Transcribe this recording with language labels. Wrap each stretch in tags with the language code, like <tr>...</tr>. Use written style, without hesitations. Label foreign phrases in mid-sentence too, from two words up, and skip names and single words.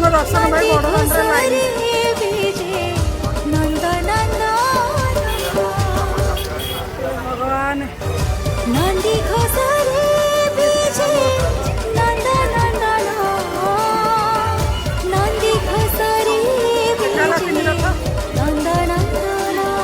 <or>ଦର୍ଶନ ପାଇଁ ବଡ଼ ଦାଣ୍ଡରେ ଲାଇନ। ଭଗବାନ ନନ୍ଦୀ ଘୋଷରେ ବିଜେ ନନ୍ଦ ନନ୍ଦନ ନନ୍ଦୀ ଘୋଷରେ ଚାଲ ତିନି बीजे ରଥ ନନ୍ଦ ନନ୍ଦନ</or>